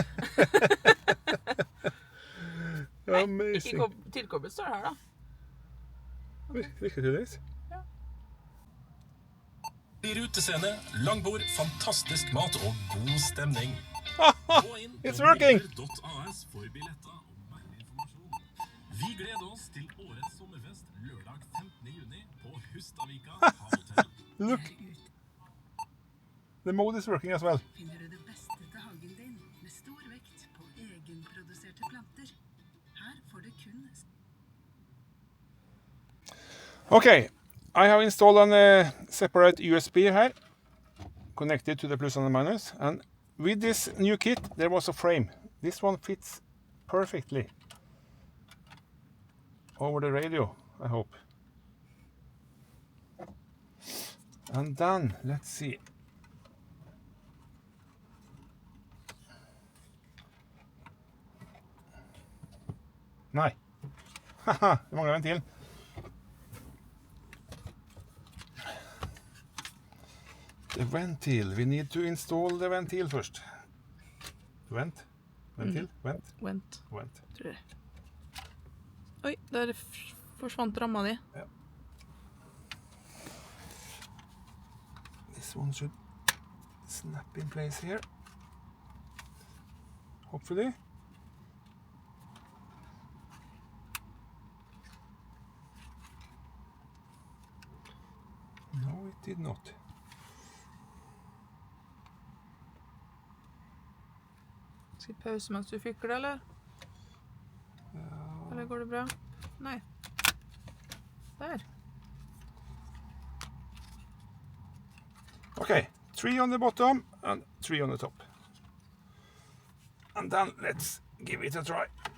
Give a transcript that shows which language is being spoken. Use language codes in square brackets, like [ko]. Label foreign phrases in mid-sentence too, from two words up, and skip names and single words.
[no] Amazing. Nei, ikke tilkoblet står det her da. Virker tydeligvis. Ja. I rutescene, langbord, fantastisk mat og god stemning. Gå inn på [en] It's working! [no] biller.as for billetter og mer informasjon. Vi gleder oss til årets sommerfest lørdag 15. juni på Hustavika havhotell. [en] Look! The mode is working as well. [no] Finner du det beste til hagen din med stor vekt på egenproduserte planter. Her får du kun... [en] Okay, I have installed a separate USB here, connected to the plus and the minus, and with this new kit there was a frame. This one fits perfectly over the radio, I hope. And then, let's see. [no] Nei. Haha, det mangler ventil. [en] The ventil. We need to install the ventil first. [no] Vent. Ventil. Vent. Vent, Vent. tror jeg. Oi, der forsvant ramma di. [en] Yeah. This one should snap in place here. Hopefully. No, it did not. [no] Skal vi pause mens du fikler, eller? Eller går det bra? Nei. Der. [en] Okay, 3 on the bottom and 3 on the top. And then let's give it a try.